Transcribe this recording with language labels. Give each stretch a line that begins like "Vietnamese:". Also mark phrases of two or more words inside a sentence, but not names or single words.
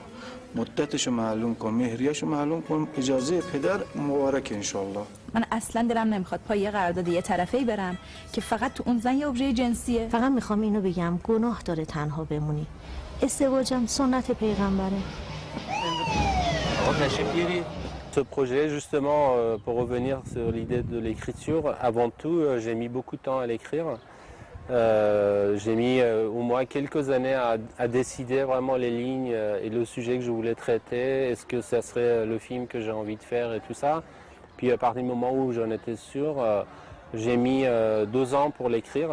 Persian: مدتشو معلوم کن، مهریه‌شو معلوم کن، اجازه پدر مبارک انشالله. من اصلا دلم نمیخواد پای یه قرارداد یه طرفه‌ای برم که فقط تو اون زن یه ابژه جنسیه. فقط میخوام اینو بگم گناه داره تنها بمونی. ازدواجم سنت پیغمبره. آقا تشریف بیاری.
French: Ce projet, justement, pour revenir sur l'idée de l'écriture, avant tout, j'ai mis beaucoup de temps à l'écrire. J'ai mis au moins quelques années à décider vraiment les lignes et le sujet que je voulais traiter. Est-ce que ça serait le film que j'ai envie de faire et tout ça. Puis à partir du moment où j'en étais sûr, j'ai mis 2 ans pour l'écrire.